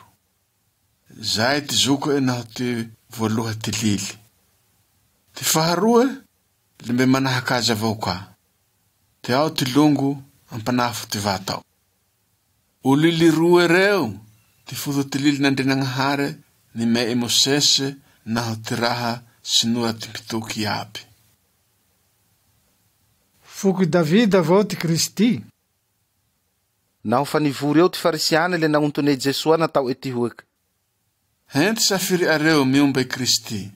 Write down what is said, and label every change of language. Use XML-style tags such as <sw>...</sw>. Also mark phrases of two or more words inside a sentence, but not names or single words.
<mg>Zay ty zoko naho ty voaloha ty lily. Ty faharoa, le mbe manahaky azy avao ka. Te ao ty longo ampanafo ty vatao. O lily roa reo, ty foto ty lily n'Andrianahary ni me Mosesy naho ty raha sinora ty mpitoky aby. Fuku Davida vao ty Kristi. Naho fa nivory eo ty farisiany le nagnontonay Jesoa natao ety hoeky. Henty safiry areo miomba i Kristi.</mg>